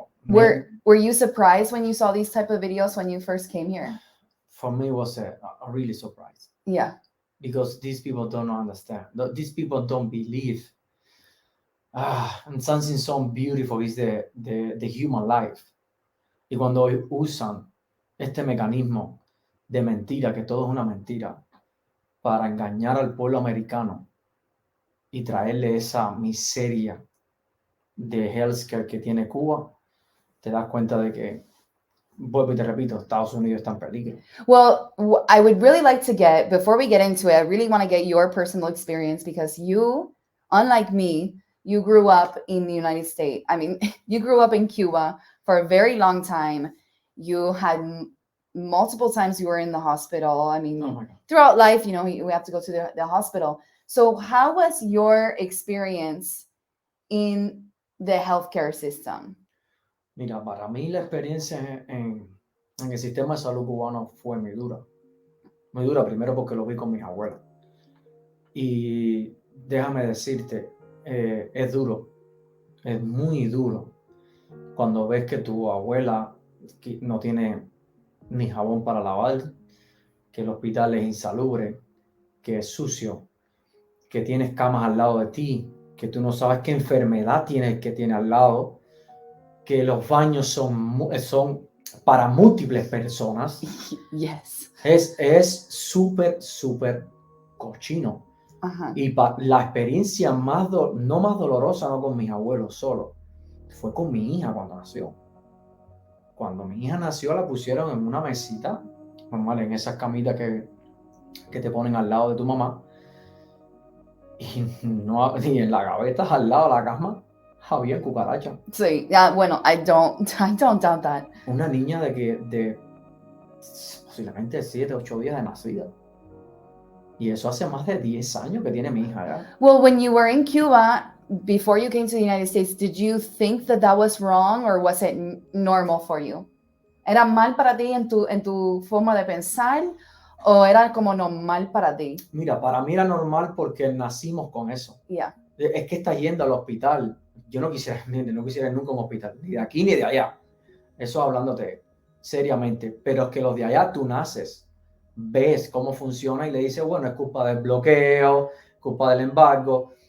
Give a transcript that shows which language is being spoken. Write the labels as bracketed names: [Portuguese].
[English] Were you surprised when you saw these type of videos when you first came here? For me, it was a really surprise. Yeah. Because these people don't understand. These people don't believe. And something so beautiful is the human life. [Spanish] Y cuando usan este mecanismo de mentira, que todo es una mentira, para engañar al pueblo americano y traerle esa miseria de healthcare que tiene Cuba, te das cuenta de que, vuelvo y te repito, Estados Unidos está en peligro. [English] Well, I would really like to get, before we get into it, I really want to get your personal experience because you, unlike me, you grew up in the United States. I mean, you grew up in Cuba for a very long time. You had multiple times you were in the hospital. I mean, throughout life, you know, we have to go to the hospital. So how was your experience in the healthcare system? [Spanish] Mira, para mí la experiencia en el sistema de salud cubano fue muy dura. Muy dura primero porque lo vi con mis abuelos. Y déjame decirte, es duro, es muy duro cuando ves que tu abuela no tiene ni jabón para lavar, que el hospital es insalubre, que es sucio, que tienes camas al lado de ti, que tú no sabes qué enfermedad tiene el que tiene al lado, que los baños son para múltiples personas. [English] Yes. [Spanish] Es súper, súper cochino. Uh-huh. Y la experiencia no más dolorosa, no con mis abuelos solo, fue con mi hija cuando nació. Cuando mi hija nació la pusieron en una mesita, normal, en esas camitas que te ponen al lado de tu mamá. Y en la gaveta al lado de la cama había cucaracha. Sí, bueno, [English] I don't doubt that. [Spanish] Una niña de posiblemente 7, 8 días de nacida. Y eso hace más de 10 años que tiene mi hija ya. [English] Well, when you were in Cuba, before you came to the United States, did you think that was wrong or was it normal for you? [Spanish] ¿Era mal para ti en tu forma de pensar o era como normal para ti? Mira, para mí era normal porque nacimos con eso. [English] Yeah. [Spanish] Es que estás yendo al hospital. Yo no quisiera ir nunca a un hospital, ni de aquí ni de allá. Eso hablándote seriamente. Pero es que los de allá tú naces, ves cómo funciona y le dices, bueno, es culpa del bloqueo, culpa del embargo.